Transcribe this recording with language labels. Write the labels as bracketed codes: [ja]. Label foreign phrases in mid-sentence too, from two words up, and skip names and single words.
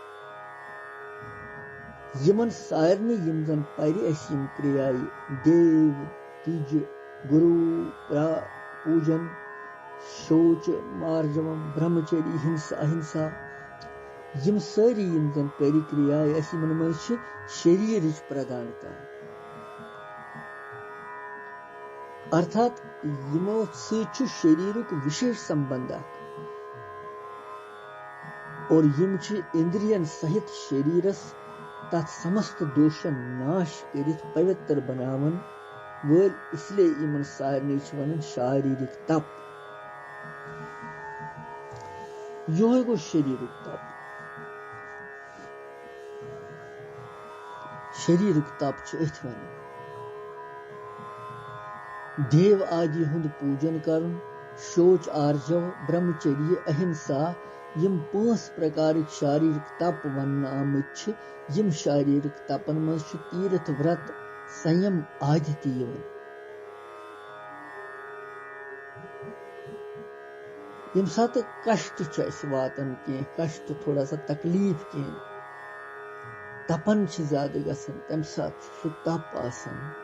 [ks] यमन सारने यम जन परि यम क्रियाय देव तुज गुरु पूजन शौच मार्जवम ब्रह्मचर्य हिंसा अहिंसा यम सारी यम जन परि क्रियाय यमन मज शरीर प्रधानता अर्थात यमो सु शरीरुक विशेष संबंध और यम इंद्रियन सहित शरीरस तथ समस्त दोषन नाश करित पवित्र बनावन वल इसलिए यमन सारने वन शारीरिक तप यो गो शरीरुक तप शरीरुक तप अथ वन देव आदि हुंद पूजन करन शौच आर्जव ब्रह्मचर्य अहिंसा यम 5 प्रकार शारीरिक तप वन आमत यम शारीरिक तपन मज तीर्थ व्रत संयम आदि तीवन यम सात कष्ट वातन के कष्ट [hi] थोड़ा सा तकलीफ [ks] के तपन ज्यादा गसन तम सात सु तप आसन